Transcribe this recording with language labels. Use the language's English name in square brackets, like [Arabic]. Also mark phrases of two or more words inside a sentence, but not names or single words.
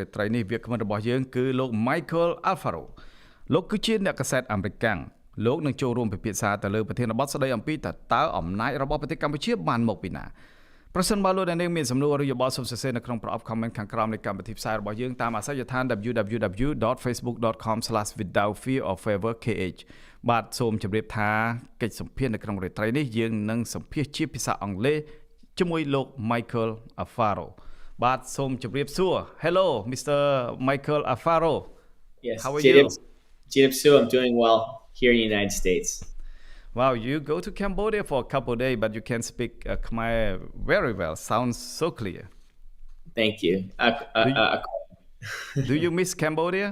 [Khmer] ត្រីនេះវាគ្មិនរបស់យើងគឺលោក Michael Alfaro លោកគឺជាអ្នកកាសែតអាមេរិកាំងលោកនឹងចូលរួមពិភាក្សាទៅលើប្រធានបទស្ដីអំពីតើអំណាចរបស់ប្រទេសកម្ពុជាបានមកពីណាប្រសិនបើលោកអ្នកនាងមានសំណួរឬយោបល់សូមសរសេរនៅក្នុងប្រអប់ comment ខាងក្រោមនៃកម្មវិធីផ្សាយរបស់យើងតាមអាសយដ្ឋាន www.facebook.com/withoutfearorfavorkh បាទសូមជម្រាបថាកិច្ចសម្ភាសន៍នៅក្នុងរាត្រីនេះយើងនឹងសម្ភាសន៍ជាភាសាអង់គ្លេសជាមួយលោក Michael Alfaro បាទសូមជម្រាបសួរ [English] Hello Mr. Michael Alfaro Yes How are you [Khmer] ជម្រាបសួរ [English] I'm doing well here in the United States Wow you go to Cambodia for a couple of days but you can speak Khmer very well sounds so clear Thank you Do you miss Cambodia